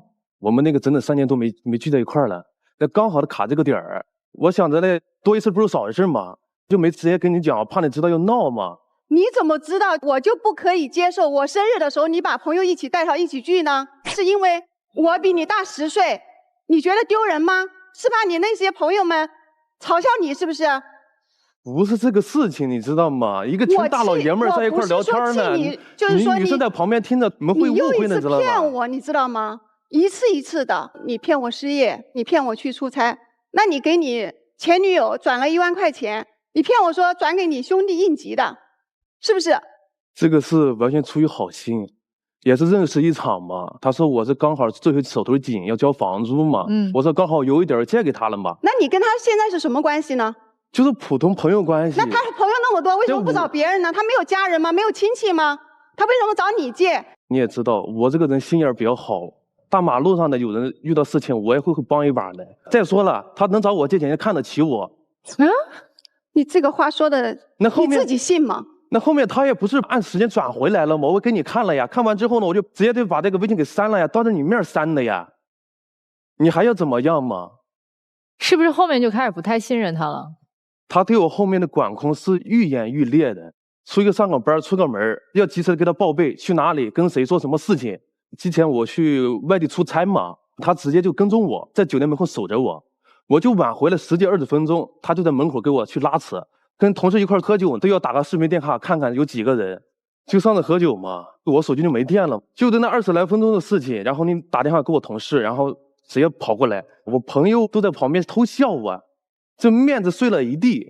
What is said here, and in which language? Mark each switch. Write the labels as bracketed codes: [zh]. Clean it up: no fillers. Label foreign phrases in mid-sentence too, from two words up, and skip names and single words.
[zh] 我們那個整整3年都沒聚在一塊兒了，那剛好的卡這個點兒，我想着呢，多一事不如少一事嘛，就沒直接跟你講，怕你知道要鬧嘛。你怎麼知道我就不可以接受我生日的時候你把朋友一起帶上一起聚呢？是因為我比你大10歲，你覺得丟人嗎？是怕你那些朋友們嘲笑你是不是？不是這個事情，你知道嗎？一個群大老爺們在一塊聊天呢，你女生在旁邊聽着，怎麼會誤會呢？知道嗎？你又一次騙我，你知道嗎？一次一次的，你騙我失業，你騙我去出差，那你給你前女友轉了1萬塊錢，你騙我說轉給你兄弟應急的。是不是？這個是完全出於好心，也是認識一場嘛。他說我是剛好最後手頭緊，要交房租嘛。我說剛好有一點借給他了嘛。那你跟他現在是什麼關係呢？就是普通朋友關係。那他朋友那麼多，為什麼不找別人呢？他沒有家人嗎？沒有親戚嗎？他為什麼找你借？你也知道，我這個人心眼比較好，大馬路上的有人遇到事情，我也會幫一把的。再說了，他能找我借錢，看得起我。你這個話說的，你自己信嗎？那後面他也不是按時間轉回來了嗎？我給你看了呀，看完之後呢，我就直接就把這個微信給刪了呀，當着你面刪的呀。你還要怎麼樣嘛？是不是後面就開始不太信任他了？他對我後面的管控是愈演愈烈的。上個班出個門，要及時給他報備去哪裡，跟誰說什麼事情。之前我去外地出差嘛，他直接就跟蹤我，在酒店門口守着我，我就晚回了10幾20分鐘，他就在門口給我去拉扯。跟同事一塊喝酒都要打個視頻電話看看有幾個人，就上次喝酒嘛，我手機就沒電了，就在那20來分鐘的事情，然後你打電話給我同事，然後直接跑過來，我朋友都在旁邊偷笑我，這面子碎了一地。